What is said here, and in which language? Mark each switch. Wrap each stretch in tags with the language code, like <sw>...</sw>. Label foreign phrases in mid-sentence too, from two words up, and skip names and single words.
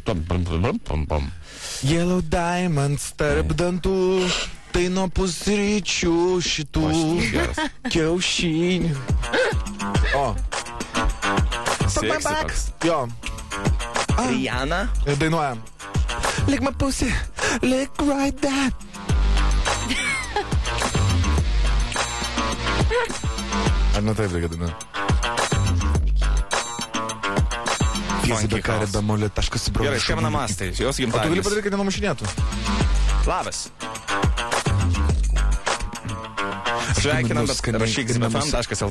<en>Yellow diamonds</en> <lt>tarp dantų. Tai nuo pusryčių šitų kiaušinių. O. Jo. Rihanna. Ir dainuojam.</lt> <en>Lick my pussy, lick right that.</en> <lt>Ar ne taip reikia dainuoti? Fiesi bekarė bemolė taškas į brolį. Gerai, skambina Mastai, jos gimtadienis. O tu gali padaryti, kad nenumušinėtų? Labas. Sveikinam, bet rašyk zbfm.lt.</lt>